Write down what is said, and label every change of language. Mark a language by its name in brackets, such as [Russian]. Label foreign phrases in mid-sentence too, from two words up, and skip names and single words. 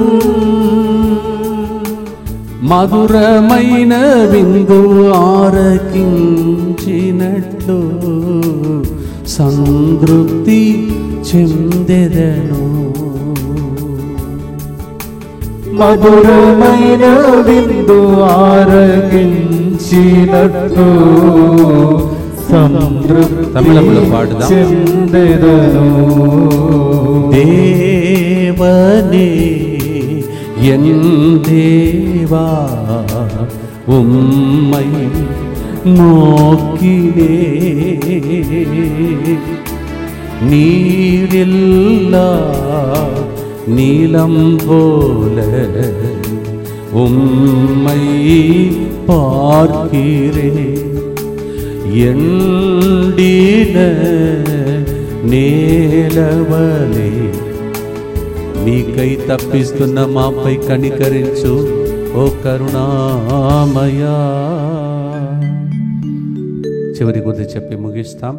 [Telugu] మధురమైన విందు ఆరగించినట్లు సంతృప్తి చెందెదను. మధురమైన విందు ఆరగించినట్లు తమిళంలో పాడుదాం. చెందెదను. [Tamil] தேவனே என் தேவா உம்மை நோக்கினே நீரில்லா நீலம் போல உம்மை பார்க்கிறேன். [Telugu] ఎండిన నేలవలే నీకై తప్పిస్తున్న మాపై కనికరించు ఓ కరుణామయా. చివరి గుర్తు చెప్పి ముగిస్తాం.